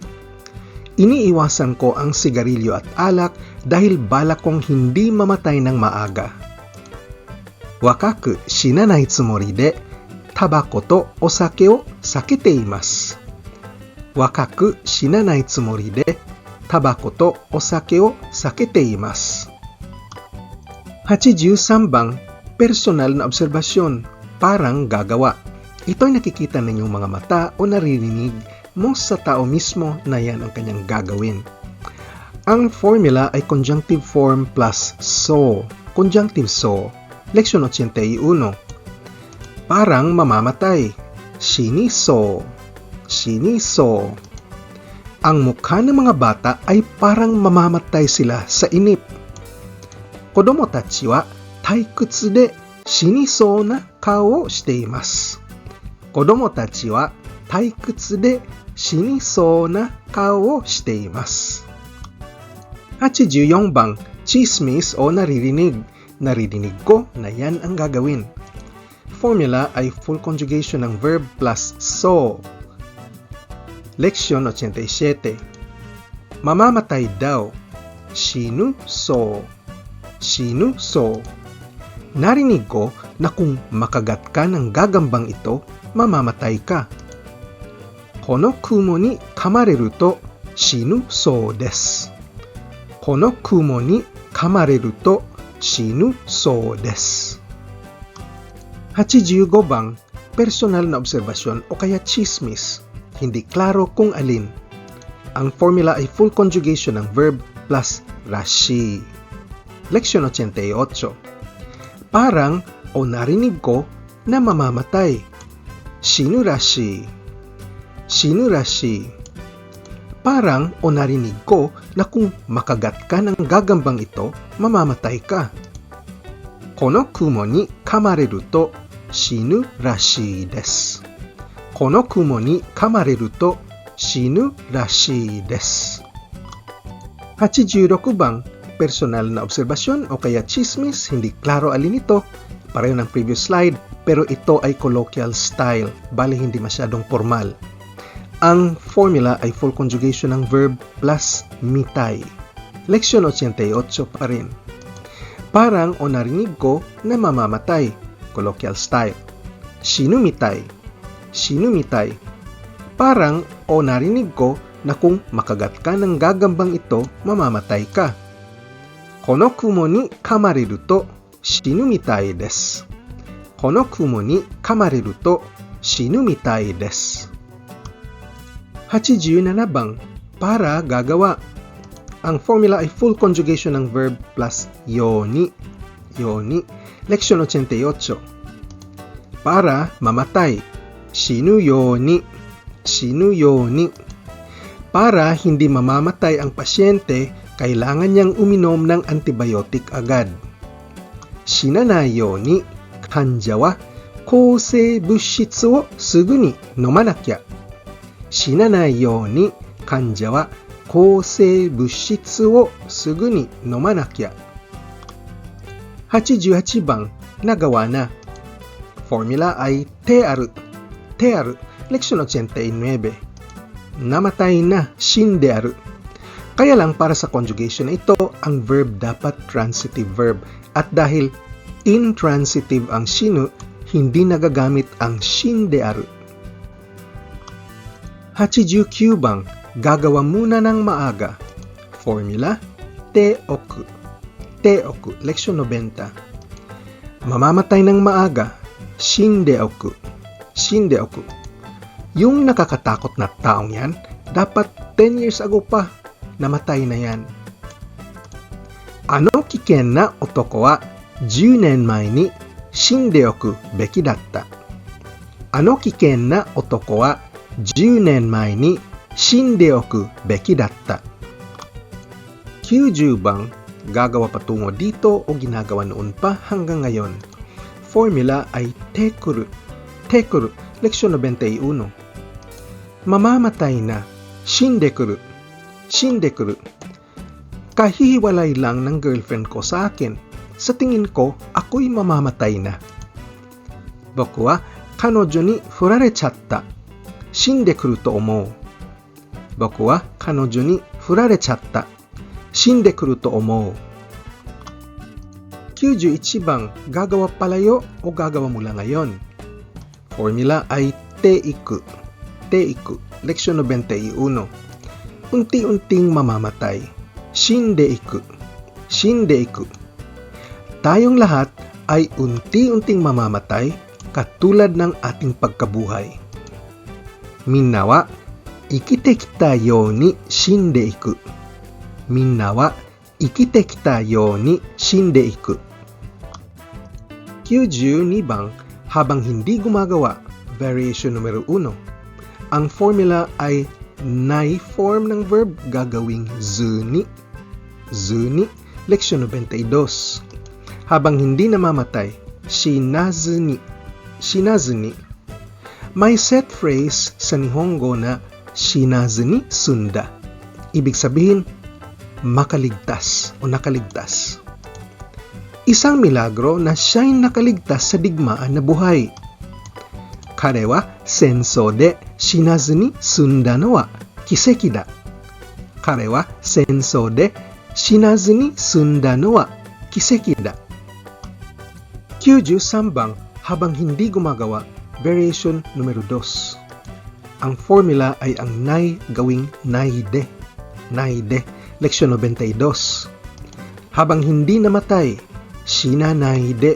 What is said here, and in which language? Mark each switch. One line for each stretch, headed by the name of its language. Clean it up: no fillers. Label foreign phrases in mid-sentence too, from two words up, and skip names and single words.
Filipino: Iniiwasan ko ang sigarilyo at alak dahil balak kong hindi mamatay ng maaga.
Japanese: 若く死なないつもりでタバコとお酒を避けています. 若く死なないつもりでタバコとお酒を避けています.
Filipino: 83 bang personal na obserbasyon, parang gagawa. Ito ay nakikita ninyong mga mata o naririnig mo sa tao mismo na yan ang kanyang gagawin. Ang formula ay
English: conjunctive form plus so.
Filipino: Conjunctive so. Leksyon 81. Parang mamamatay.
Japanese: 死にそう。死にそう.
Filipino: Ang mukha ng mga bata ay parang mamamatay sila sa inip.
Japanese: 子供たちは退屈で死にそうな顔をしています. 子供たちは退屈で死にそうな顔をしています.
Filipino: 84 bang chismis o naririnig. Naririnig ko na yan ang gagawin. Formula ay
English: full conjugation
Filipino: ng
English: verb plus so.
Filipino: Leksyon 87. Mamamatay daw.
Japanese: 死ぬそう。死ぬそう.
Filipino: Narinig ko na kung makagat ka ng gagambang ito, mamamatay ka.
Japanese: この蜘蛛に噛まれると死ぬそうです. この蜘蛛に噛まれると死ぬそうです.
Filipino: 85 bang personal na obserbasyon o kaya chismis, hindi klaro kung alin. Ang formula ay
English: full conjugation
Filipino: ng
English: verb plus rashi.
Filipino: Leksyon 88. Parang o narinig ko na mamamatay.
Japanese: 死ぬらしい。死ぬらしい.
Filipino: Parang o narinig ko na kung makagat ka ng gagambang ito, mamamatay ka.
Japanese: この蜘蛛に噛まれると死ぬらしいです. この蜘蛛に噛まれると死ぬらしいです.
Filipino: 86 bang personal na obserbasyon o kaya chismis, hindi klaro alin ito. Pareho ng
English: previous slide,
Filipino: pero ito ay
English: colloquial style,
Filipino: bali hindi masyadong formal. Ang formula ay
English: full conjugation
Filipino: ng
English: verb plus mitay.
Filipino: Leksyon 88 pa rin. Parang o narinig ko na mamamatay.
English: Colloquial style.
Japanese: 死ぬみたい。死ぬみたい.
Filipino: Parang o narinig ko na kung makagat ka ng gagambang ito, mamamatay ka.
Japanese: この蜘蛛に噛まれると死ぬみたいです. この蜘蛛に噛まれると死ぬみたいです.
Filipino: 87 bang para gagawa. Ang formula ay
English: full conjugation
Filipino: ng
English: verb plus yoni.
Filipino: Yoni. Leksyon 88. Para mamatay.
Japanese: 死ぬように。死ぬように.
Filipino: Para hindi mamamatay ang pasyente, kailangan niyang uminom ng antibiotic agad.
Japanese: 死なないように、患者は抗生物質をすぐに飲まなきゃ. 死なないように、患者は抗生物質をすぐに飲まなきゃ.
Filipino: 88 bang, nagawa na. Formula ay
Japanese: てある。てある.
Filipino: Leksyon 89. Namatay na,
Japanese: 死んである.
Filipino: Kaya lang para sa conjugation na ito, ang verb dapat
English: transitive verb.
Filipino: At dahil intransitive ang shinu, hindi nagagamit ang
Japanese: 死んである.
Filipino: 89 bang, gagawa muna ng maaga.
Japanese: Formula, ておく。ておく.
Filipino: Leksyon 90. Mamamatay ng maaga,
Japanese: 死んでおく. 死んでおく.
Filipino: Yung nakakatakot na taong yan, dapat
English: 10 years ago
Filipino: pa, namatay na yan.
Japanese: あの危険な男は10年前に死んでおくべきだった. あの危険な男は10年前に死んでおくべきだった.
Filipino: 90 bang, gagawa patungo dito o ginagawa noon pa hanggang ngayon. Formula ay tekuru. Tekuru. Leksyon 91. Mamamatay na.
Japanese: 死んでくる。死んでくる.
Filipino: Kahihiwalay lang ng girlfriend ko sa akin. Sa tingin ko, ako'y mamamatay na.
Japanese: 僕は彼女に振られちゃった. 死んでくると思う. 僕は彼女に振られちゃった. 死んでくると思う.
Filipino: 91 bang, gagawa palayo o gagawa mula ngayon? Formula ay teiku. Teiku. Leksyon 91. Unti-unting mamamatay.
Japanese: 死んでいく。死んでいく.
Filipino: Tayong lahat ay unti-unting mamamatay katulad ng ating pagkabuhay.
Japanese: みんなは生きてきたように死んでいく. みんなは生きてきたように死んでいく.
Filipino: 92 bang, habang hindi gumagawa. Variation numero 1. Ang formula ay nai form ng verb gagawing zuni. Zuni. Leksyon 92. Habang hindi namamatay, shinazuni.
Japanese: 死なずに.
Filipino: May set phrase sa Nihongo na
Japanese: 死なずに済んだ.
Filipino: Ibig sabihin, makaligtas o nakaligtas. Isang milagro na siya'y nakaligtas sa digmaan na buhay.
Japanese: 彼は戦争で死なずに済んだのは奇跡だ. 彼は戦争で死なずに済んだのは奇跡だ.
Filipino: 93 bang, habang hindi gumagawa. Variation numero 2. Ang formula ay ang nai gawing naide. Naide. Leksyon 92. Habang hindi namatay, shinanaide.